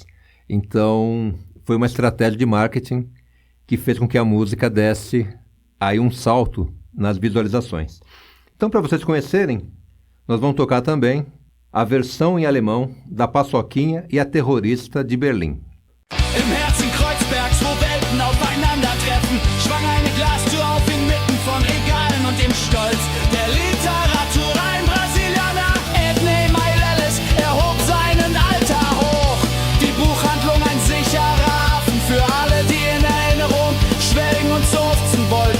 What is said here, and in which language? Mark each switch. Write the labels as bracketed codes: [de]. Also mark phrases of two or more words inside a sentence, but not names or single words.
[pt] Então, foi uma estratégia de marketing que fez com que a música desse aí um salto nas visualizações. Então, para vocês conhecerem, nós vamos tocar também a versão em alemão da Paçoquinha e a Terrorista de Berlim. [de] Im Herzen Kreuzbergs, wo Welten aufeinandertreffen, schwang eine Glastür auf inmitten von Regalen und dem Stolz der Literatur. Ein Brasilianer, Edney Meireles, erhob seinen Altar hoch. Die Buchhandlung ein sicherer Hafen für alle, die in Erinnerung schwelgen und seufzen wollten.